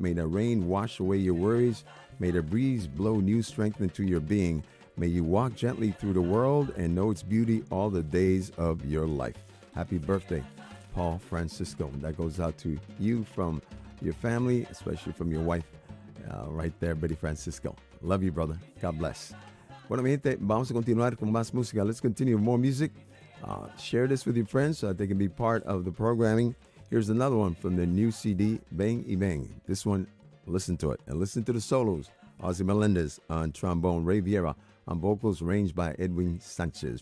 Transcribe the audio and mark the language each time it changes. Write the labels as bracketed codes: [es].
[en] May the rain wash away your worries. May the breeze blow new strength into your being. May you walk gently through the world and know its beauty all the days of your life. Happy birthday, Paul Francisco. That goes out to you from your family, especially from your wife, right there, Betty Francisco. Love you, brother. God bless. [es] Bueno, mi gente, vamos a continuar con más música. [en] Let's continue with more music. Share this with your friends so that they can be part of the programming. Here's another one from the new CD, Bang y Bang. This one, listen to it. And listen to the solos. Ozzy Melendez on trombone, Ray Viera on vocals, arranged by Edwin Sánchez.